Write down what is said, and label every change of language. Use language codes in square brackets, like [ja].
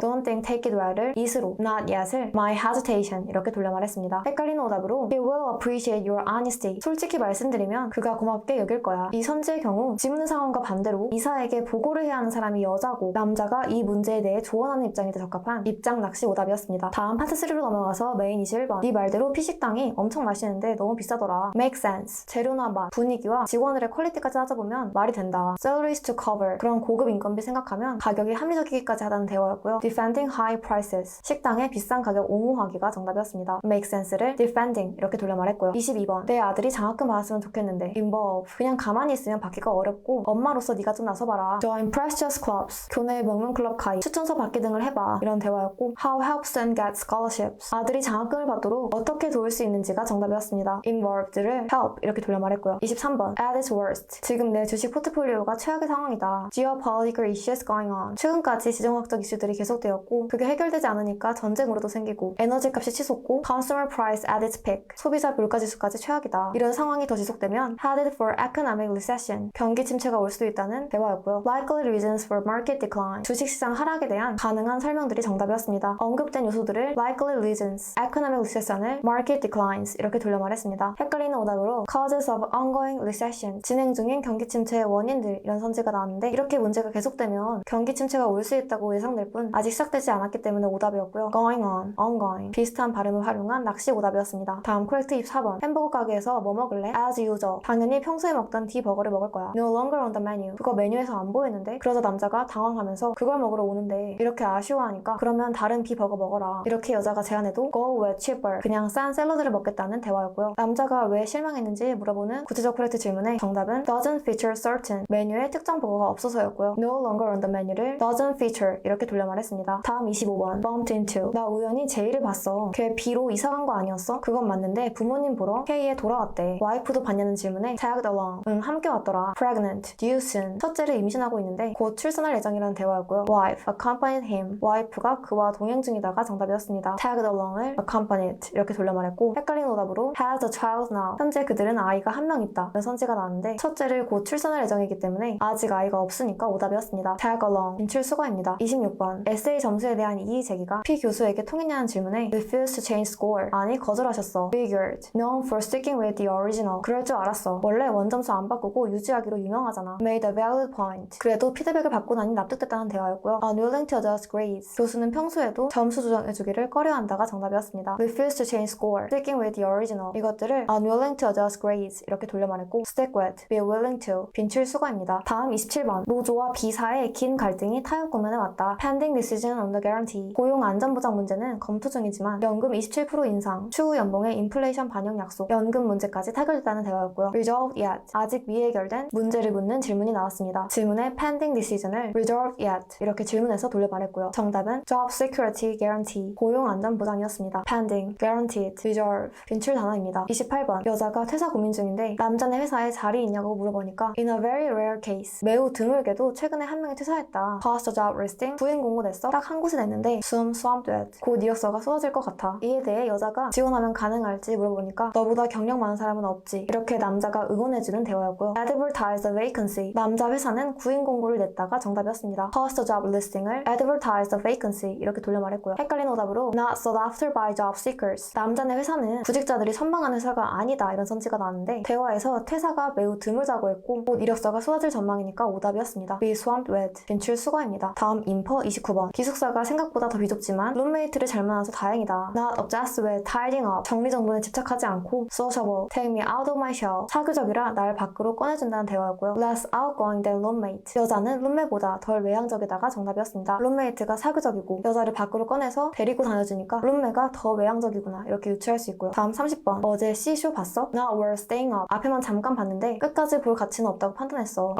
[en] Don't think, take it well을 it으로 Not yet을 my hesitation [ko] 이렇게 돌려 말했습니다. 헷갈리는 오답으로 [en] He will appreciate your honesty. [ko] 솔직히 말씀드리면 그가 고맙게 여길 거야. 이 선지의 경우 지문 상황과 반대로 이사에게 보고를 해야 하는 사람이 여자고 남자가 이 문제에 대해 조언하는 입장이 더 적합한 입장 낚시 오답이었습니다. 다음 파트 3로 넘어가서 메인 21번 네 말대로 피식당이 엄청 맛있는데 너무 비싸더라. [en] Make sense. [ko] 재료나 맛, 분위기와 직원들의 퀄리티까지 따져보면 말이 된다. [en] Salaries to cover. [ko] 그런 고급 인건비 생각하면 가격이 합리적이기까지 하다는 대화였고요. [en] Defending high prices. [ko] 식당의 비싼 가격 옹호하기가 정답이었습니다. [en] Make sense를 defending [ko] 이렇게 돌려 말했고요. 22번 내 아들이 장학금 받았으면 좋겠는데 [en] involve. [ko] 그냥 가만히 있으면 받기가 어렵고 엄마로서 네가 좀 나서봐라. [en] Join prestigious clubs. [ko] 교내 명문 클럽 가입. 추천서 받기 등을 해봐. 이런 대화였고 [en] How help them get scholarships. [ko] 아들이 장학금을 받도록 어떻게 도울 수 있는지가 정답이었습니다. involved를 help 이렇게 돌려 말했고요. 23번 [en] at its worst. [ko] 지금 내 주식 포트폴리오가 최악의 상황이다. [en] Geopolitical issues going on. [ko] 최근까지 지정학적 이슈들이 계속되었고 그게 해결되지 않으니까 전쟁으로도 생기고 에너지 값이 치솟고 [en] consumer price at its peak. [ko] 소비자 물가 지수까지 최악이다. 이런 상황이 더 지속되면 [en] headed for economic recession. [ko] 경기 침체가 올 수도 있다는 대화였고요. [en] Likely reasons for market decline. [ko] 주식시장 하락에 대한 가능한 설명들이 정답이었습니다. 언급된 요소들을 [en] likely reasons, economic recession을 market declines [ko] 이렇게 돌려 말했습니다. 헷갈리는 오답으로 [en] causes of ongoing recession. [ko] 진행 중인 경기 침체의 원인들 이런 선지가 나왔는데 이렇게 문제가 계속되면 경기 침체가 올 수 있다고 예상될 뿐 아직 시작되지 않았기 때문에 오답이었고요. [en] going on, ongoing [ko] 비슷한 발음을 활용한 낚시 오답이었습니다. 다음 코렉트 24번 햄버거 가게에서 뭐 먹을래? [en] as usual. [ko] 당연히 평소에 먹던 D 버거를 먹을 거야. [en] no longer on the menu. [ko] 그거 메뉴에서 안 보이는데 그러자 남자가 당황하면서 그걸 먹으러 오는데 이렇게 아쉬워하니까 그러면 다른 B 버거 먹어라. 이렇게 여자가 제안해도 [en] go with cheaper. [ko] 그냥 싼 샐러드를 먹겠다는 대화였고요. 남자가 왜 실망했는지 물어보는 구체적 코렉트 질문의 정답은 [en] doesn't feature certain. [ko] 메뉴에 특정 버거가 없어서였고요. [en] no longer on the menu를 doesn't feature [ko] 이렇게 돌려 말했습니다. 다음 25번 [en] bumped into. [ko] 나 우연히 제이를 봤어. 걔 B로 이사 간 거 아니었어? 그건 맞는데 부모님 보러 K에 돌아왔대. 와이프도 봤냐는 질문에 [en] tagged along. [ko] 응, 함께 왔더라. [en] pregnant, due soon. [ko] 첫째를 임신하고 있는데 곧 출산할 예정이라는 대화였고요. [en] wife accompanied him. [ko] 와이프가 그와 동행 중이다가 정답이었습니다. [en] tagged along을 accompanied [ko] 이렇게 돌려 말했고 헷갈리는 오답으로 [en] has a child now. [ko] 현재 그들은 아이가 한 명 있다. 이런 선지가 나왔는데 첫째를 곧 출산할 예정이기 때문에 아직 아이가 없으니까 오답이었습니다. tag along 인출 수거입니다. 26번 에세이 점수에 대한 이의 제기가 P 교수에게 통했냐는 질문에 [en] refused to change score. [ko] 아니 거절하셨어. [en] figured known for sticking with the original. [ko] 그럴 줄 알았어. 원래 원점수 안 바꾸고 유지하기로 유명하잖아. [en] made a valid point. [ko] 그래도 피드백을 받고 나니 납득됐다는 대화였고요. [en] unwilling to adjust grades. [ko] 교수는 평소에도 점수 조정해주기를 꺼려한다가 정답이었습니다. [en] refused to change score. sticking with the original. [ko] 이것들을 [en] unwilling to adjust grades [ko] 이렇게 돌려 말했고 [en] stick with, be willing to [ko] 빈출 수거입니다. 다음 27번 노조와 B사의 긴 갈등이 타협 국면에 왔다. [en] pending decision on the guarantee. [ko] 고용 안전보장 문제는 검토 중이지만 연금 27% 인상, 추후 연봉의 인플레이션 반영 약속, 연금 문제까지 타결됐다는 대화였고요. [en] resolved yet. [ko] 아직 미해결된 문제를 묻는 질문이 나왔습니다. 질문에 [en] pending decision을 resolved yet [ko] 이렇게 질문해서 돌려 말했고요. 정답은 [en] job security guarantee. [ko] 고용 안전 보장이었습니다. [en] pending, guaranteed, resolve [ko] 빈출 단어입니다. 28번 여자가 퇴사 고민 중인데 남자네 회사에 자리 있냐고 물어보니까 [en] in a very rare case. [ko] 매우 드물게도 최근에 한 명이 퇴사했다. [en] Post job listing. [ko] 부인 공고 냈어. 딱 한 곳에 냈는데 [en] soon swamped with. [ko] 곧 이력서가 쏟아질 것 같아. 이에 대해 여자가 지원하면 가능할지 물어보니까 너보다 경력 많은 사람은 없지. 이렇게 남자가 응원해주는 대화였고요. [en] advertise a vacancy. [ko] 남자 회사는 구인 공고를 냈다가 정답이었습니다. [en] Post job listing [ko] 을 [en] advertise a vacancy [ko] 이렇게 돌려 말했고요. 헷갈린 오답으로 [en] not sought after by job seekers. [ko] 남자네 회사는 구직자들이 선망하는 회사가 아니다 이런 선지가 나왔는데 대화에서 퇴사가 매우 드물다고 했고 곧 이력서가 쏟아질 전망이니까 오답이었습니다. [en] Be swamped with [ko] 진출 수거입니다. 다음 인퍼 29번 기숙사가 생각보다 더 비좁지만 룸메이트를 잘 만나서 다행이다. [en] Not obsessed with tidying up [ko] 정리정돈에 집착하지 않고 [en] sociable take me out of my shell [ko] 사교적이라 날 밖으로 꺼내준다는 대화였고요. [en] Less outgoing than roommate [ko] 여자는 룸메보다 덜 외향적이다가 정답이었습니다. 룸메이트가 사교적이고 여자를 밖으로 꺼내서 데리고 다녀주니까 룸메가 더 외향적이구나 이렇게 유추할 수 있고요. 다음 30번 어제 C쇼 봤어? [en] Not worth staying up [ko] 앞에만 잠깐 봤는데 끝까지 볼 가치는 없다고 판단했어.